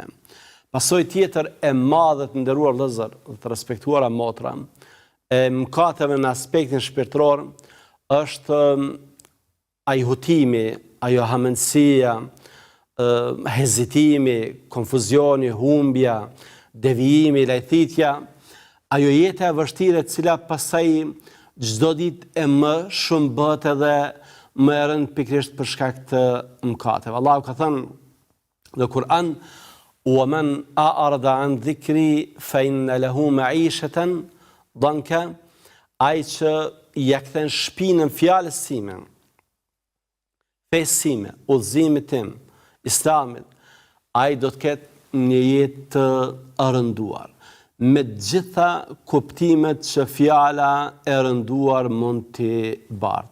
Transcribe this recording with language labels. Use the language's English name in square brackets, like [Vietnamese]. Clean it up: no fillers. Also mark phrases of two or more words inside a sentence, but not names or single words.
[Albanian] Pasojë tjetër e madhe, të nderuar vëllezër, të respektuara motra, e mëkateve në aspektin shpirtëror është ai hutimi, ajo hamendësia, hezitimi, konfuzioni, humbja, devijimi, lajthitja, ajo jeta e vështirë e cila pastaj çdo ditë e më shumë bëhet edhe më e rëndë pikërisht për shkak të mëkateve. Allahu ka thënë në Kur'an: [Arabic] وَمَنْ أَعْرَضَ عَنْ ذِكْرِي فَإِنَّ لَهُ مَعِيشَةً ضَنْكًا. [Albanian] Ai që ja kthen shpinën fjalës sime, fesë sime, udhëzimit tim, islamit, ai do të ketë një jetë të rënduar, me gjitha kuptimet që fjala e rënduar mund t'i bartë.